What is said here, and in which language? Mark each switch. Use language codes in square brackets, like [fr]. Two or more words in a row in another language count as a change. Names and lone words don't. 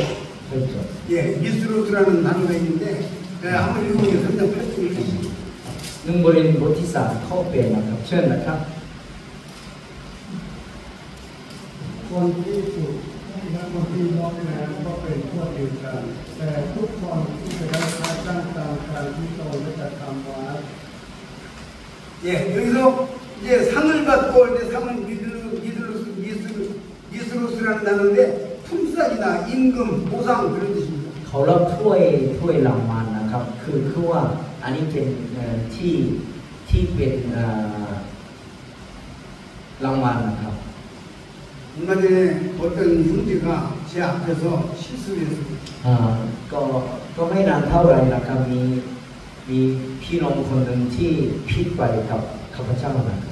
[ko] 예, 미스로스라는 단어가 있는데 한번 읽어보세요. 3장 8절 읽으시죠. [th] 1 Corinth บทที่ 3 ข้อ 8 นะครับเชิญนะครับ คนที่ถูกและคนที่น้อมแนมก็เป็นพวกเดียวกัน แต่ทุกคนที่จะได้ค่าจ้างตามการที่ตนได้กระทำไว้ [ko] 예, 여기서 이제 상을 받고 이제 상은 미스로스라는 단어인데 품삯이나 임금, 보상 그런 뜻입니다. [th] เขารับถ้วยรางวัลนะครับคือว่าอันนี้เป็นที่เป็นรางวัลนะครับ [ko] 얼마 전에 어떤 형제가 제 앞에서 실수를 했습니다. [th] ก็ไม่นานเท่าไหร่นะครับมีพี่น้องคนหนึ่งที่ผิดไปกับข้าพเจ้านะครับ